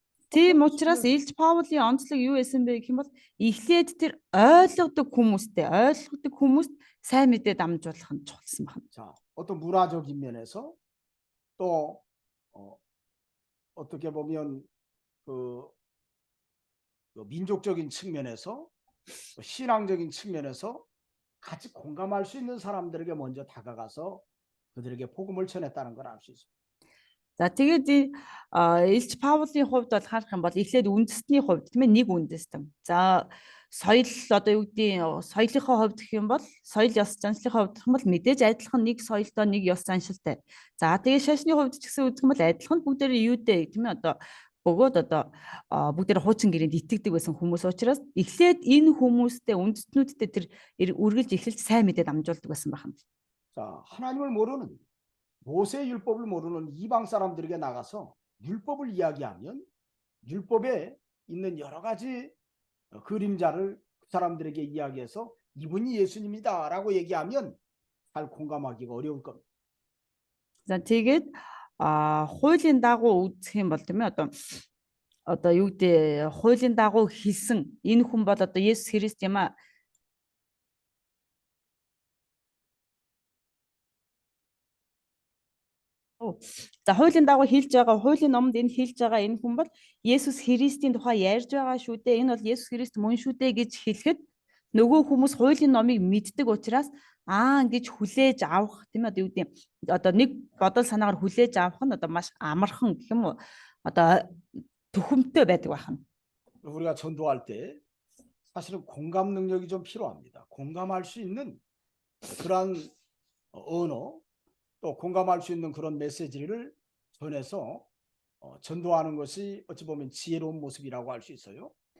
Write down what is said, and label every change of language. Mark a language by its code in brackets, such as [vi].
[mn] Тийм учраас Илж Паулийн онцлог юу байсан бэ гэх юм бол эхлээд тэр ойлгодог хүмүүст сайн мэдээ дамжуулах нь чухалсан байна. [ko] 자, 어떤 문화적인 면에서 또 어떻게 보면 그 민족적인 측면에서 또 신앙적인 측면에서 같이 공감할 수 있는 사람들에게 먼저 다가가서 그들에게 복음을 전했다는 걸 알 수 있습니다. [mn] За тэгээд Илч Паулын хувьд бол харах юм бол эхлээд үндэстний хувьд тийм ээ нэг үндэстэн. За соёл одоо юу гэдгийг соёлынхоо хувьд гэх юм бол соёл ёс заншлихын хувьд гэх юм бол мэдээж адилхан нэг соёлтой нэг ёс заншилтай. За тэгээд шашны хувьд ч гэсэн үзэх юм бол адилхан бүгдээрээ юутэй тийм ээ одоо бөгөөд одоо бүгдээрээ хуучин гэрээнд итгэдэг байсан хүмүүс учраас эхлээд энэ хүмүүстэй үндэстнүүдтэй тэр үргэлж эхэлж сайн мэдээд амжуулдаг байсан байна. [ko] 자, 하나님을 모르는 모세 율법을 모르는 이방 사람들에게 나가서 율법을 이야기하면 율법에 있는 여러 가지 그림자를 그 사람들에게 이야기해서 이분이 예수님이다라고 얘기하면 잘 공감하기가 어려울 겁니다. [mn] За тэгээд хуулийн дагуу үзэх юм бол тийм ээ одоо юу гэдэг хуулийн дагуу хэлсэн энэ хүн бол одоо Есүс Христ юм а. За хуулийн дагуу хэлж байгаа хуулийн номонд энэ хэлж байгаа энэ хүн бол Есүс Христийн тухай ярьж байгаа шүү дээ. Энэ бол Есүс Христ мөн шүү дээ гэж хэлэхэд нөгөө хүмүүс хуулийн номыг мэддэг учраас гэж хүлээж авах тийм ээ одоо юу гэдэг одоо нэг бодол санаагаар хүлээж авах нь одоо маш амархан гэх юм уу одоо төхөмтэй байдаг байна. [ko] 우리가 전도할 때 사실은 공감 능력이 좀 필요합니다. 공감할 수 있는 그런 언어 또 공감할 수 있는 그런 메시지를 전해서 전도하는 것이 어찌 보면 지혜로운 모습이라고 할 수 있어요.